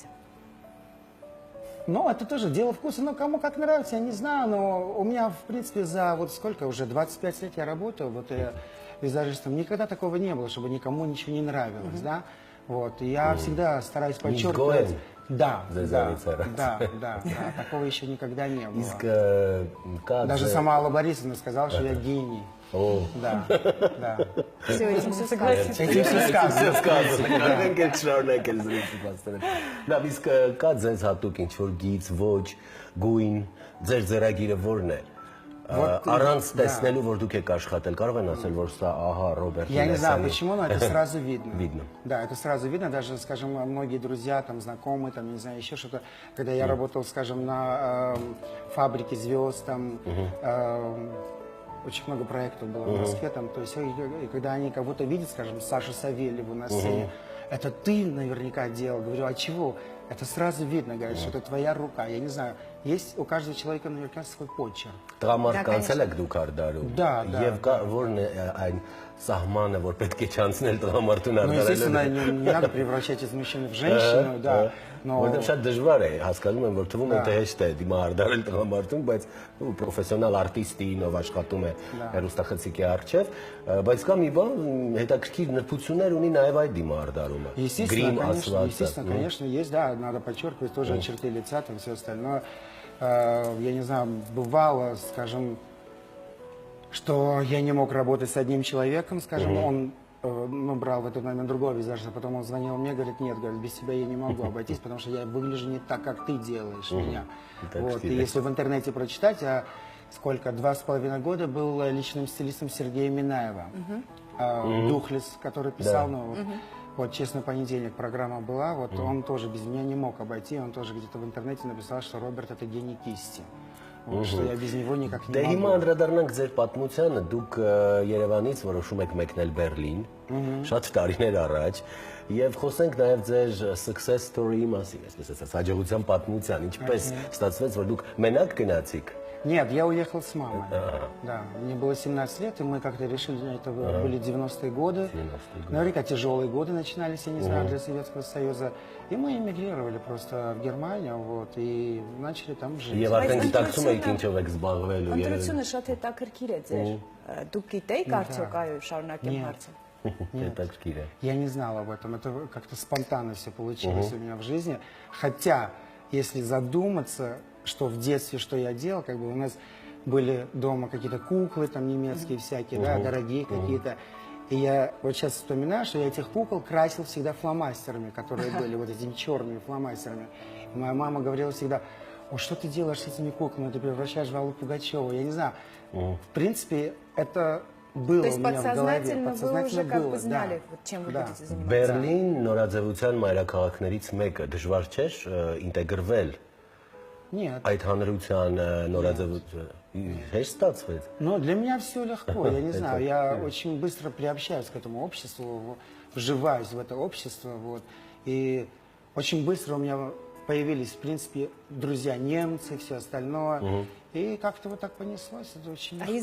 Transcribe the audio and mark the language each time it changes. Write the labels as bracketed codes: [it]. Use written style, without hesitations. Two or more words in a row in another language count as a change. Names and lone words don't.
[ru] Ну, это тоже дело вкуса, но кому как нравится, я не знаю, но у меня, в принципе, за вот сколько уже, 25 лет я работаю, вот я визажистом, никогда такого не было, чтобы никому ничего не нравилось, да, вот, и я всегда стараюсь подчеркивать. Да, такого еще никогда не было. Даже сама Алла Борисовна сказала, что я гений. Да. Все, этим все сказано. Этим все сказано. [hy] Լավ, իսկ կա ձեզ հատուկ ինչ-որ գիծ, ոչ, գույն, ձեր ձեռագիրը որն է։ Առանց տեսնելու, որ դուք եք աշխատել, կարող են ասել, որ սա, ահա, Ռոբերտ [ru] Я не знаю почему, но это сразу видно. Видно. Да, это сразу видно, даже, скажем, многие друзья, там, знакомые, там, не знаю, еще что-то. Когда я работал, скажем, на фабрике звезд, там, очень много проектов было в Москве, там, то есть, и когда они кого-то видят, скажем, Сашу Савельеву на сцене, это ты наверняка делал, говорю, а чего? Это сразу видно, говорят, что это твоя рука, я не знаю, есть у каждого человека наверняка свой почерк. [hy] Տղամարդկանցել եք դուք արդարում։ [ru] Да. [hy] Եվ որն է այն սահմանը, որ պետք է չանցնել տղամարդուն [ru] Ну, [hy] արդարելու։ [ru] естественно, не надо превращать из мужчины в женщину, да, но... [hy] Որտեղ շատ դժվար է, հասկանում եմ, որ թվում է թե հեշտ է դիմա արդարել տղամարդուն, բայց պրոֆեսիոնալ արտիստին, ով աշխատում է հեռուստախցիկի առջև, բայց կա մի բան, հետաքրքիր նրբություններ ունի նաև այդ դիմա արդարումը։ [ru] Естественно, конечно, есть, да, надо подчеркивать тоже черты лица, там все остальное. Я не знаю, бывало, скажем, что я не мог работать с одним человеком, скажем, он брал в этот момент другого визажиста, потом он звонил мне, говорит, нет, говорит, без тебя я не могу обойтись, потому что я выгляжу не так, как ты делаешь меня. Вот. И если в интернете прочитать, я 2,5 года был личным стилистом Сергея Минаева, Духлес, который писал, вот «Честный понедельник» программа была, вот он тоже без меня не мог обойти, он тоже где-то в интернете написал, что Роберт это гений кисти. Вот, что я без него никак не [hy] Դե [ru] могу. [hy] հիմա անդրադառնանք ձեր պատմությանը, դուք Երևանից որոշում եք մեկնել Բերլին, շատ տարիներ առաջ, եւ խոսենք նաեւ ձեր [en] success story- [hy] ի մասին, այսպես ասած, հաջողության պատմության, ինչպես ստացվեց, որ դուք մենակ գնացիք։ [ru] Нет, я уехал с мамой. Да, мне было 17 лет, и мы как-то решили, это были 90-е годы. Наверняка тяжелые годы начинались, я не знаю, для Советского Союза. И мы эмигрировали просто в Германию, вот, и начали там жить. [hy] Եվ արդեն գիտակցում եք ինչով եք զբաղվելու։ Ընտրությունը շատ հետաքրքիր է ձեր։ Դուք գիտեիք արդյոք այո շարունակեմ հարցը։ Հետաքրքիր է։ [ru] Я не знал об этом, это как-то спонтанно все получилось у меня в жизни. Хотя, если задуматься, что в детстве, что я делал, как бы у нас были дома какие-то куклы там немецкие всякие, да, дорогие какие-то. И я вот сейчас вспоминаю, что я этих кукол красил всегда фломастерами, которые были вот этими черными фломастерами. И моя мама говорила всегда, о, что ты делаешь с этими куклами, ты превращаешь в Аллу Пугачеву. Я не знаю, в принципе, это было То есть у меня в голове. подсознательно вы уже как бы знали, вот, чем вы будете заниматься. [hy] Բերլին նորաձևության մայրաքաղաքներից մեկը, դժվար չէ ինտեգրվել [ru] Нет. [hy] այդ հանրության նորաձևության։ Հեշտ ստացվեց։ [ru] Но для меня все легко, я не знаю, я очень быстро приобщаюсь к этому обществу, вживаюсь в это общество, вот, и очень быстро у меня появились, в принципе, друзья немцы, все остальное, и как-то вот так понеслось, это очень легко.